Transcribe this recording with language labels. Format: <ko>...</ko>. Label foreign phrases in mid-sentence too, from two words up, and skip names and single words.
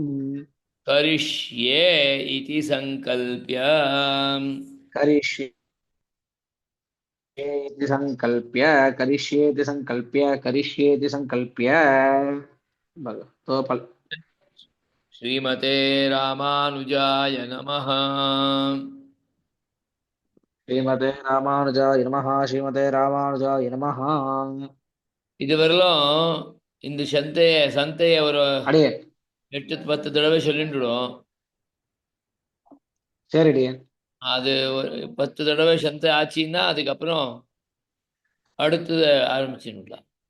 <sa>करिष्ये इति संकल्प्य श्रीमते रामानुजाय नमः श्रीमते रामानुजाय नमः</sa> <ta>இதுவரையிலும் இந்த சந்தையை ஒரு அடியே 8-10 தடவை சொல்லிட்டுடும். சரிடி, அது ஒரு 10 தடவை சந்தை ஆச்சுன்னா அதுக்கப்புறம் அடுத்தது ஆரம்பிச்சுடலாம்.</ta>